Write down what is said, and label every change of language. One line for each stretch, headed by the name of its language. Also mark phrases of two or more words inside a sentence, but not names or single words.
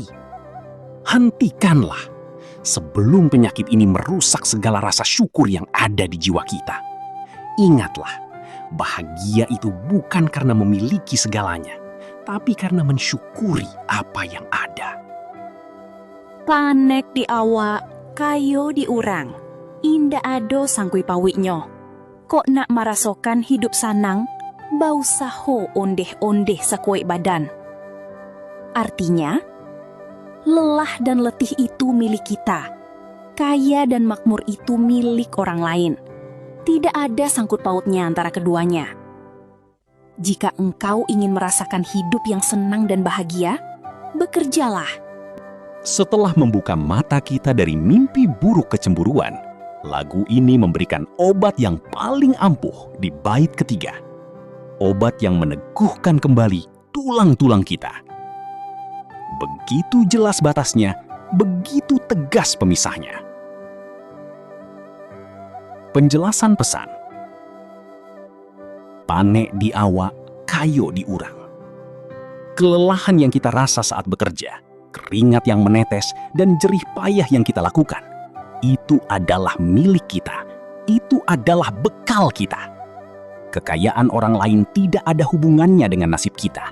Indonesian: Hentikanlah sebelum penyakit ini merusak segala rasa syukur yang ada di jiwa kita. Ingatlah, bahagia itu bukan karena memiliki segalanya, tapi karena mensyukuri apa yang ada.
Minangkabau: Panek di awak, kayo di urang. Indah ado sangkui pawiknyo. Kok nak merasakan hidup sanang, bau saho ondeh-ondeh sekuek badan.
Indonesian: Artinya, lelah dan letih itu milik kita. Kaya dan makmur itu milik orang lain. Tidak ada sangkut pautnya antara keduanya. Jika engkau ingin merasakan hidup yang senang dan bahagia, bekerjalah. Setelah membuka mata kita dari mimpi buruk kecemburuan, lagu ini memberikan obat yang paling ampuh di bait ketiga. Obat yang meneguhkan kembali tulang-tulang kita. Begitu jelas batasnya, begitu tegas pemisahnya. Penjelasan pesan.
Minangkabau: Panek di awak, kayo di urang.
Indonesian: Kelelahan yang kita rasa saat bekerja, keringat yang menetes, dan jerih payah yang kita lakukan, itu adalah milik kita. Itu adalah bekal kita. Kekayaan orang lain tidak ada hubungannya dengan nasib kita.